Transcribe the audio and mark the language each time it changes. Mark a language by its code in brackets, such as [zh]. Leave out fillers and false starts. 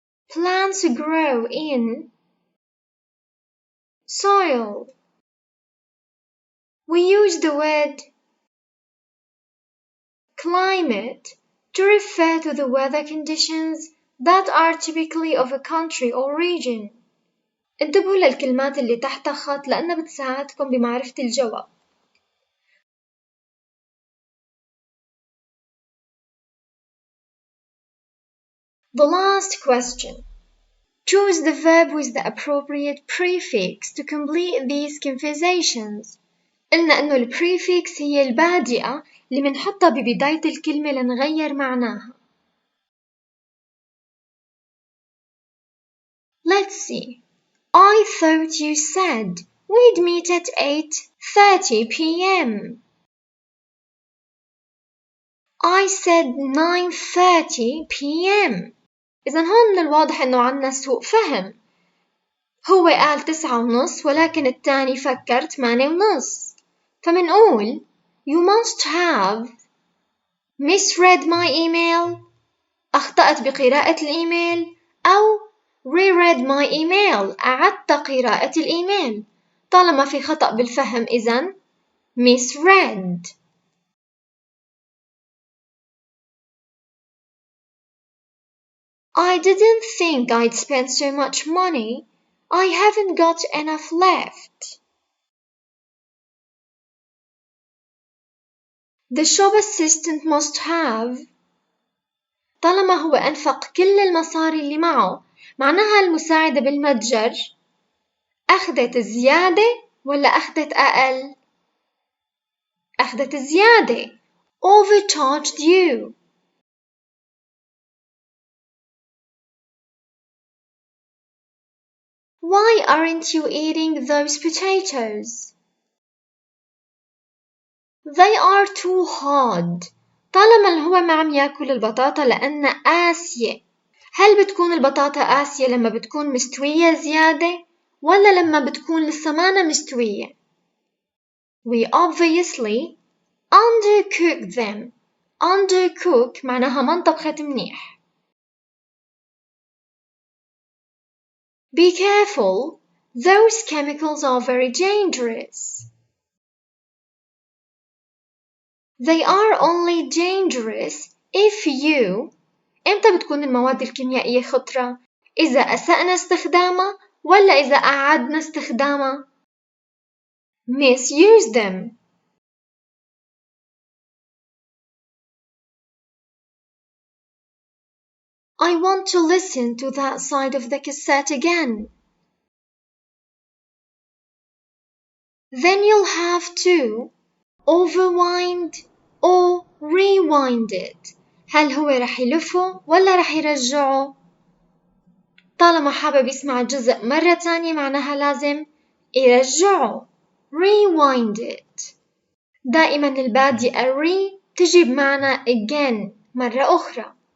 [en] Plants grow in soil. We use the word climate to refer to the weather conditions that are typically of a country or region. [ar] انتبهوا للكلمات اللي تحت خط لأنها بتساعدكم بمعرفة الجواب. [en] The last question. Choose the verb with the appropriate prefix to complete these conversations. [ar] قلنا إنه البريفكس هي البادئة اللي منحطها ببداية الكلمة لنغير معناها. [en] Let's see. I thought you said we'd meet at 8:30 p.m. I said 9:30 p.m. [ar] إذن هون من الواضح إنه عنا سوء فهم. هو قال 9:30 ولكن التاني فكر 8:30. فمنقول [en] You must have misread my email. [ar] أخطأت بقراءة الإيميل أو [en] reread my email. [ar] أعدت قراءة الإيميل. طالما في خطأ بالفهم إذن misread. [en] I didn't think I'd spend so much money. I haven't got enough left. The shop assistant must have. [ar] طالما هو أنفق كل المصاري اللي معه معناها المساعدة بالمتجر أخذت زيادة ولا أخذت أقل؟ أخذت زيادة. [en] Overcharged you. Why aren't you eating those potatoes? They are too hard. [ar] طالما اللي هو ما عم ياكل البطاطا لأنها قاسية. هل بتكون البطاطا قاسية لما بتكون مستوية زيادة ولا لما بتكون لسه مانا مستوية؟ [en] We obviously undercook them. [ar] Undercook معناها ما انطبخت منيح. [en] Be careful. Those chemicals are very dangerous. They are only dangerous if you. [ar] إمتى بتكون المواد الكيميائية خطرة؟ إذا أسأنا استخدامها ولا إذا أعدنا استخدامها؟ [en] Misuse them. I want to listen to that side of the cassette again. Then you'll have to overwind or rewind it. [ar] هل هو رح يلفه ولا رح يرجعه؟ طالما حابب يسمع الجزء مرة تانية معناها لازم يرجعه. [en] Rewind it. [ar] دائما البادئة re تجي بمعنى again مرة أخرى.